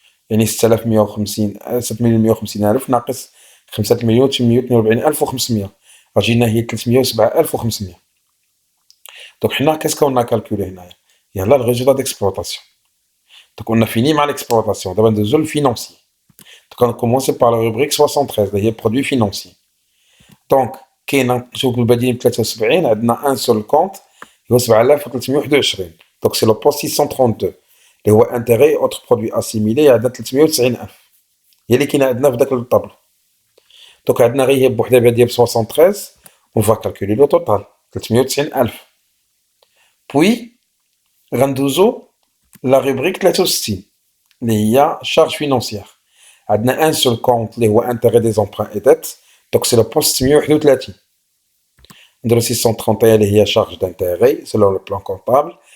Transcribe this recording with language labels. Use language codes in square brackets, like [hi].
[ar] يعني 6150 6,150,000 ناقص 5,842,500 رجعنا هي 307,500. [fr] Donc [ar] حنا [fr] qu'est-ce qu'on a calculé [ar] هنايا؟ يلا [fr] le résultat d'exploitation. Donc on a fini مع l'exploitation. [ar] دابا ندوزو للفينانسي. [fr] Donc on a commencé par la rubrique 73 اللي هي produit financier. [ar] Donc كاين نشوفو البديل 73 عندنا ان سول كونت هو 7321. [fr] Donc c'est le poste 632 [ar] اللي هو [fr] intérêt autres produits assimilés [ar] عندنا 390,000 هي اللي كاينه عندنا في داك الطابلو. دونك عندنا غير هي بوحدها بهادية ب 73 [fr] on va calculer le total [ar] 390,000. [fr] Puis [ar] غندوزو [fr] la rubrique 63 [ar] اللي هي [fr] charge financière. [ar] عندنا [fr] un seul compte [ar] اللي هو [fr] intérêt des emprunts et dettes. Donc c'est le poste 631. [ar] نديرو 631 اللي هي [fr] charge d'intérêt selon le plan comptable.